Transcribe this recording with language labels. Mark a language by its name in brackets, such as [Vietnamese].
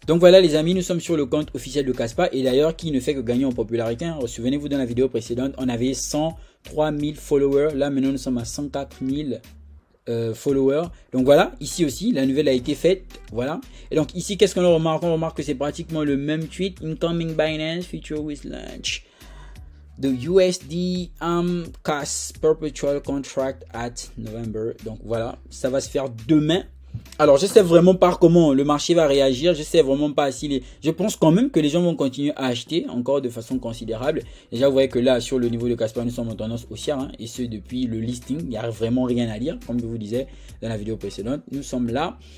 [French] Donc voilà les amis, nous sommes sur le compte officiel de Kaspa et d'ailleurs qui ne fait que gagner en popularité. Souvenez-vous, dans la vidéo précédente, on avait 103 000 followers. Là maintenant nous sommes à 104 000 followers. Donc voilà, ici aussi la nouvelle a été faite. Voilà. Et donc ici qu'est-ce qu'on remarque? On remarque que c'est pratiquement le même tweet. [English] Incoming Binance Future with launch the USD CAS perpetual contract at November. [French] Donc voilà, ça va se faire demain. Alors je sais vraiment pas comment le marché va réagir, je sais vraiment pas si je pense quand même que les gens vont continuer à acheter encore de façon considérable. Déjà vous voyez que là sur le niveau de Kaspa nous sommes en tendance haussière hein, et ce depuis le listing, il n'y a vraiment rien à dire comme je vous disais dans la vidéo précédente, nous sommes là.